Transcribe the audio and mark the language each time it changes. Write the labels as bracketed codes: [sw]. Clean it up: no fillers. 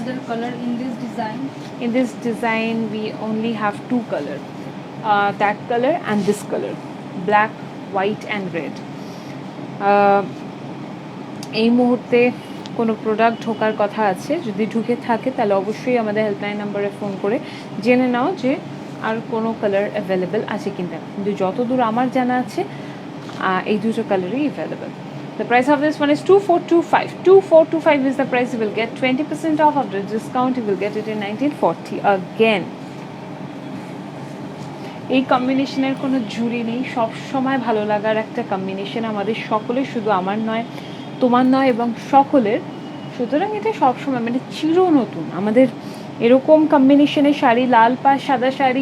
[en] other color in this design? in this design we only have two color, that color and this color, black, white and red. [bn] এই মুহূর্তে কোনো product ঢোকার কথা আছে, যদি ঢুকে থাকে তাহলে অবশ্যই আমাদের হেল্পলাইন নাম্বারে ফোন করে জেনে নাও যে আর কোনো কালার অ্যাভেলেবেল আছে কিনা, কিন্তু যতদূর আমার জানা আছে এই দুটো কালারই available. [en] The price of this one is 2425. 2425 is the price. You will get 20% off after discount. You will get it in 1940 again. [bn] এই কম্বিনেশনের কোনো ঝুড়ি নেই, সব সময় ভালো লাগার একটা কম্বিনেশন আমাদের সকলের, শুধু আমার নয়, তোমার নয়, এবং সকলের, সুতরাং এটা সবসময় মানে চির নতুন আমাদের এরকম কম্বিনেশনের শাড়ি, লাল পাড় সাদা শাড়ি।